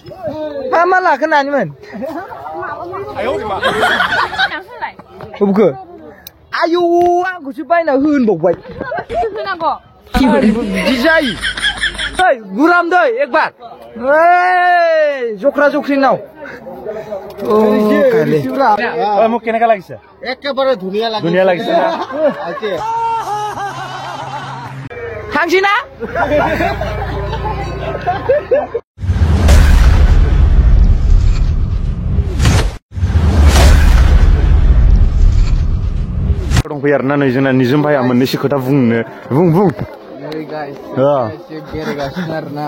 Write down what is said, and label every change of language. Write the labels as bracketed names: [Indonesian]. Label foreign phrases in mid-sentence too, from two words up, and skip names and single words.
[Bodo] मा लाखो नानिमोन बबेखो आयौ आंखौसो बायना होनबावबाय बिदि जायो ओइ गुराम दै एकबार ओइ जख्रा जख्रिनाव [Assamese] মোক কেনেকা লাগিছে একেবারে ধুনিয়া লাগিছে না [Bangla] থাকছি না [Bodo] दंफैयो आरोना नै जोंना निजोम भाइया मोननैसो खोथा बुंनो बुं बेरायगासिनो आरोना